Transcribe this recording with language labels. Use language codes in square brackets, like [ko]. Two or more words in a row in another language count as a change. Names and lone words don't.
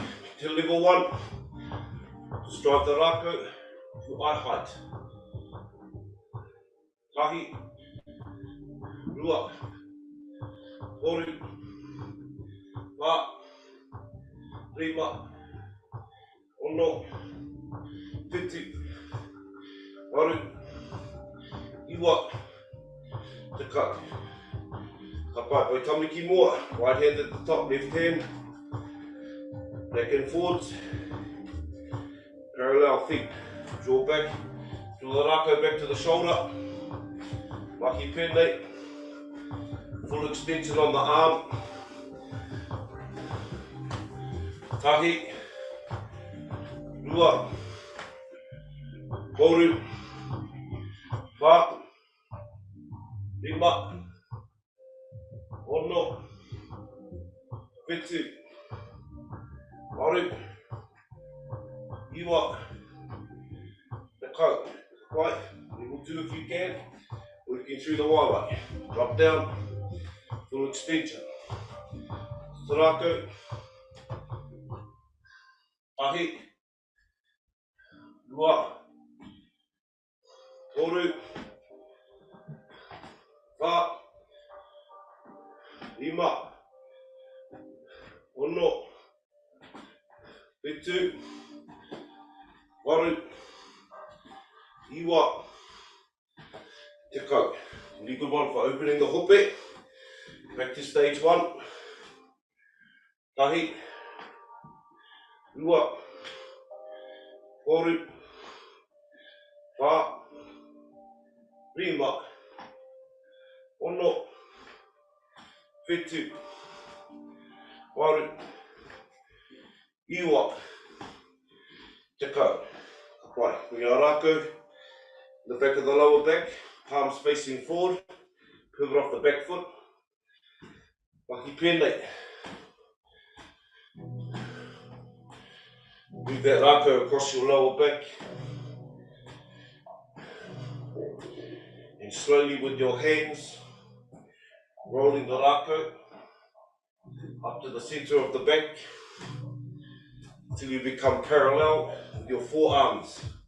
[en] To level 1, just drive the Rākau to eye height. [mi] Tahi, rua, toru, wha, rima, ono, whitu, waru, iwa, tekau. Kapai, oi tamiki mua, [en] right hand at the top, left hand, back and forwards, parallel feet, draw back, draw the Rākau back to the shoulder, [mi] Mahi pene, [en] full extension on the arm. [mi] Tahi, rua, toru, wha, rima, ono, whitu, waru, iwa, tekau. [en] Right, level 2 if you can, working through the Wairua. Drop down, full extension. [mi] Rākau, Tahi, rua, toru, wha, rima, ono, whitu, waru, iwa, te kau. [en] Really good one for opening the hope. Back to stage one. [mi] Tahi, ua, toru, wha, rima, ono, whitu, waru, iwa, te kau. [en] Right, we are Rākau, the back of the lower back, palms facing forward, pivot off the back foot. [mi] Mahi pēnei. [en] Move that Rākau across your lower back. And slowly with your hands, rolling the Rākau up to the centre of the back until you become parallel with your forearms.